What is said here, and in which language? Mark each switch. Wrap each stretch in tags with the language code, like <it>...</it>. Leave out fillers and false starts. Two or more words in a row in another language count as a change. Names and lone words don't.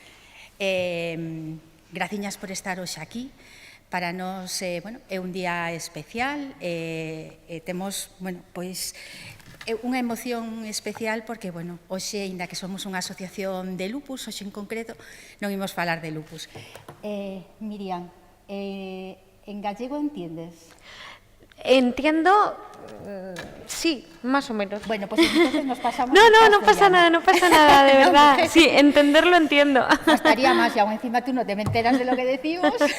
<gl>Graciñas por estar hoxe aquí. Para nós, é un día especial. Temos, pois, unha emoción especial porque, hoxe, ainda que somos unha asociación de lupus, hoxe en concreto non imos falar de lupus. Miriam,</gl> <es>en gallego entiendes? Entiendo, sí, más o menos. Bueno, pues entonces nos pasamos. No pasa nada, de verdad. No, sí, entenderlo entiendo. Bastaría más y aún encima tú no te enteras de lo que decimos.</es>